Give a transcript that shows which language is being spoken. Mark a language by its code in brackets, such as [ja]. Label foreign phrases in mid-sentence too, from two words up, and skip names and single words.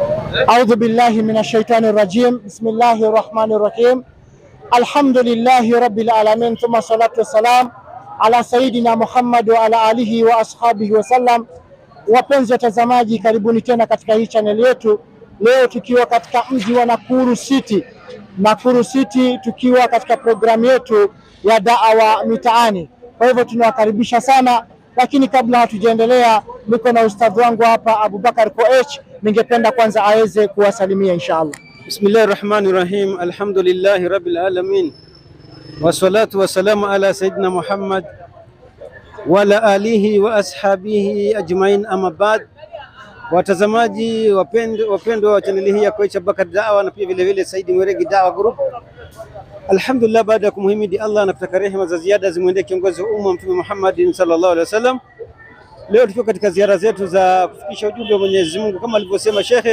[ar] أعوذ بالله من الشيطان الرجيم. بسم الله الرحمن الرحيم. الحمد لله رب العالمين ثم الصلاة والسلام على سيدنا محمد وعلى آله وأصحابه وسلم. [sw] Wapenzi watazamaji, karibuni tena katika hii channel yetu. Leo tukiwa katika mji wa Nakuru City, tukiwa katika programu yetu ya da'wa mitaani. Kwa hivyo tunawakaribisha sana, lakini kabla hatujaendelea, niko na ustadhi wangu hapa Abubakar Koech. Ningependa kwanza aweze kuwasalimia inshallah. [ar] بسم الله الرحمن الرحيم. الحمد لله رب العالمين. والصلاة والسلام على سيدنا محمد وعلى آله وأصحابه أجمعين، أما بعد. [sw] Watazamaji wapendwa wa chaneli hii ya Koech Abubakar Da'wa na pia vile vile Saidi Mweregi Da'wa Group. Alhamdulillah, baada ya kumhimidi Allah na kutaka rehema za ziada zimwendee kiongozi wa umma Mtume Muhammad [ar] صلى الله عليه وسلم. [sw] Leo tuko katika ziara zetu za kufikisha ujumbe wa Mwenyezi Mungu kama alivyosema Shekhe.